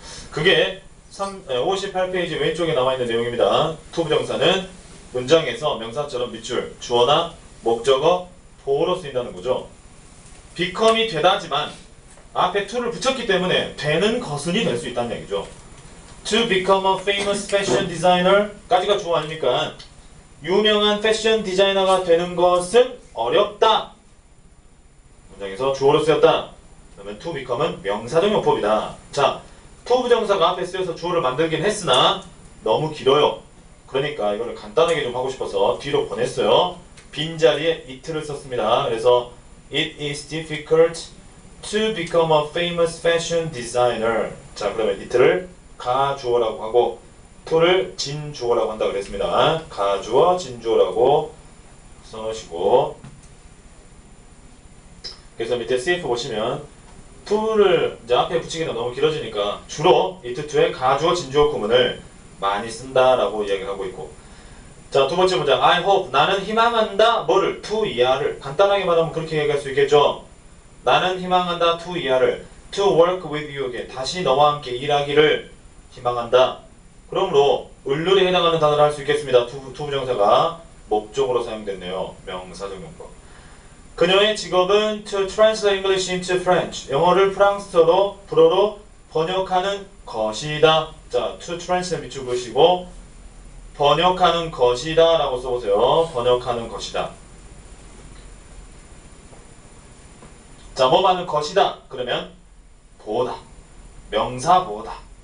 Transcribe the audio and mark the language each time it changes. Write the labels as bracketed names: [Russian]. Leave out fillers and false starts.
[Korean] 그게 58페이지 왼쪽에 나와 있는 내용입니다. to 부정사는 문장에서 명사처럼 밑줄 주어나 목적어 보호로 쓰인다는 거죠. become이 되다지만 앞에 to를 붙였기 때문에 되는 것은이 될 수 있다는 얘기죠. [English] To become a famous fashion designer [Korean] 까지가 주어 아닙니까? 유명한 패션 디자이너가 되는 것은 어렵다. 문장에서 주어로 쓰였다. 그러면 to become은 명사적 용법이다. 자, to 부정사가 앞에 쓰여서 주어를 만들긴 했으나 너무 길어요. 그러니까 이거를 간단하게 좀 하고 싶어서 뒤로 보냈어요. 빈자리에 it를 썼습니다. 그래서 [English] It is difficult to become a famous fashion designer. [Korean] 자, 그러면 it를 가주어라고 하고 to를 진주어라고 한다 그랬습니다. 가주어, 진주어라고 써놓으시고 그래서 밑에 CF 보시면 to를 이제 앞에 붙이기는 너무 길어지니까 주로 it to의 가주어, 진주어 구문을 많이 쓴다라고 이야기를 하고 있고 자, 두 번째 문장 I hope 나는 희망한다 뭐를? to 이하를 간단하게 말하면 그렇게 얘기할 수 있겠죠. 나는 희망한다 to 이하를 [English] to work with you again [Korean] 다시 너와 함께 일하기를 희망한다. 그러므로 을룰에 해당하는 단어를 할 수 있겠습니다. to 부정사가 목적으로 사용됐네요. 명사적 용법. 그녀의 직업은 [English] to translate English into French. [Korean] 영어를 프랑스어로 불어로 번역하는 것이다. 자, to translate 밑줄 그으시고 번역하는 것이다 라고 써보세요. 번역하는 것이다. 자, 뭐 하는 것이다. 그러면 보다. 명사 보다.